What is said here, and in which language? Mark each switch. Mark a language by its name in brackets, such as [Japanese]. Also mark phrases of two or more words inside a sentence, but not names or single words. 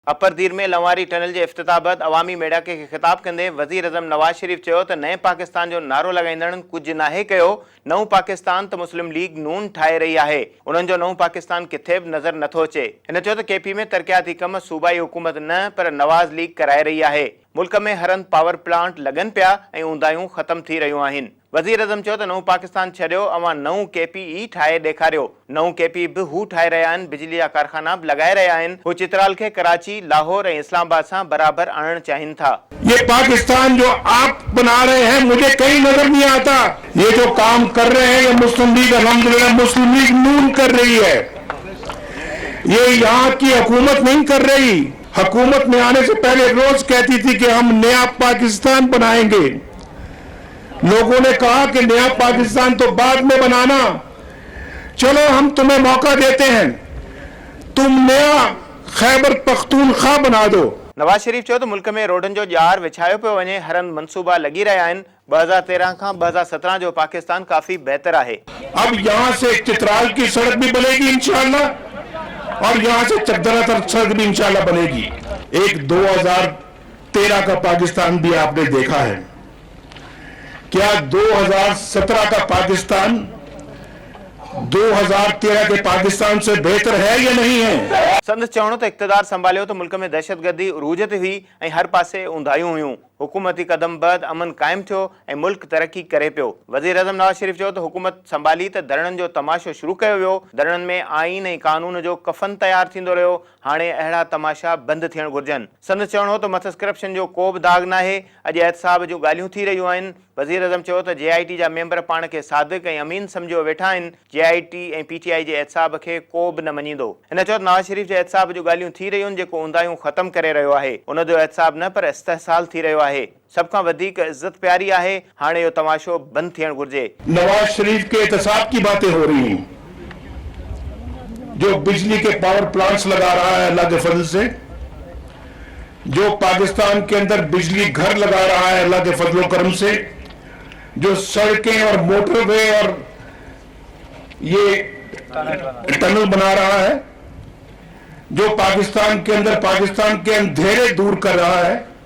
[Sindhi] अपर दीर में लंवारी टनल के इफ्तिताह बैदि अवामी मेड़ाके के खिताब कंदे वज़ीर अज़म नवाज शरीफ चयो त नए पाकिस्तान जो नारो लगाईंदड़नि कुछ नाहे कयो। नओं पाकिस्तान त मुस्लिम लीग नून ठाहे रही आहे। उन्हनि जो नओं पाकिस्तान किथे बि नज़र नथो अचे। हिन चयो त केपी में तरक़ियाती कम सूबाई हुकूमत न पर नवाज़ लीग कराए रही आहे। मुल्क में हरंद [English] power plant [Sindhi] लगन पिया ऐं ऊंदाहियूं ख़त्म थी रहियूं आहिनि। वज़ीर अज़म चयो त नओं पाकिस्तान छॾियो, अवां नओं केपी ठाहे ॾेखारियो। नओं केपी बि हू ठाहे रहिया आहिनि, बिजली जा कारखाना बि लॻाए रहिया आहिनि। हू चित्राल खे कराची, लाहौर ऐं इस्लामाबाद सां बराबरि आणणु चाहिनि था। [Urdu] یہ پاکستان جو آپ بنا رہے ہیں مجھے کہیں نظر نہیں آتا. یہ جو کام کر رہے ہیں یہ مسلم لیگ، الحمدللہ مسلم لیگ نون کر رہی ہے. یہ یہاں کی حکومت نہیں کر رہی. حکومت میں آنے سے پہلے روز کہتی تھی کہ ہم نیا پاکستان بنائیں گے. لوگوں نے کہا کہ نیا پاکستان تو بعد میں بنانا، چلو ہم تمہیں موقع دیتے ہیں، تم نیا خیبر پختونخوا بنا دو. [Sindhi] नवाज शरीफ चयो त मुल्क में रोडन जो जार विछायो पियो वञे, हरंद मंसूबा लगी रहिया आहिनि। 2013 खां 2017 जो पाकिस्तान काफी बेहतर आहे। [Urdu] اب یہاں سے چترال کی سڑک بھی بنے گی ان شاء اللہ، اور یہاں سے چکدرہ تک سڑک بھی ان شاء اللہ بنے گی. ایک 2013 کا پاکستان بھی آپ نے دیکھا ہے. کیا 2017 کا پاکستان 2013 کے پاکستان سے بہتر ہے یا نہیں ہے? [Sindhi] संदसि चवणो त इक़्तिदार संभालियो तो मुल्क में दहशतगर्दी उरूज ते हुई ऐं हर पासे ऊंधायूं हुयूं। हुकूमती कदम बैदि अमन कायम थियो ऐं मुल्क तरक्की करे पियो। वज़ीर अज़म नवाज शरीफ चयो त हुकूमत संभाली त धरणनि जो तमाशो शुरू कयो वियो। धरणनि में आईन ऐं कानून जो कफन तयार थींदो रहियो। हाणे अहिड़ा तमाशा बंदि थियण घुर्जनि। संदसि चवणो त मथस करप्शन जो को बि दाग नाहे। अॼु एहतसाब जूं ॻाल्हियूं थी रहियूं आहिनि। वज़ीर अज़म चयो त JIT जा मेंबर पाण खे सादिक ऐं अमीन सम्झो वेठा आहिनि। JIT ऐं PTI जे एहतसाब खे को बि न मञींदो। हिन चयो त नवाज शरीफ जे एहतसाब जूं ॻाल्हियूं थी रहियूं आहिनि जेको ऊंदाहियूं ख़त्म करे रहियो आहे। उन जो एहतसाब न पर इस्तेहसाल थी रहियो आहे। सब खां वधीक इज्जत प्यारी आहे। हाणे यो तमाशो बंद थियण घुर्जे। [Urdu] نواز شریف کے احتساب کی باتیں ہو رہی ہیں۔ جو بجلی کے [English] power plants [Urdu] لگا رہا ہے اللہ کے فضل سے، جو پاکستان کے اندر بجلی گھر لگا رہا ہے اللہ کے فضل کرم سے، جو سڑکیں اور موٹروے اور یہ ٹنل بنا رہا ہے، جو پاکستان کے اندر پاکستان کے اندھیرے دور کر رہا ہے,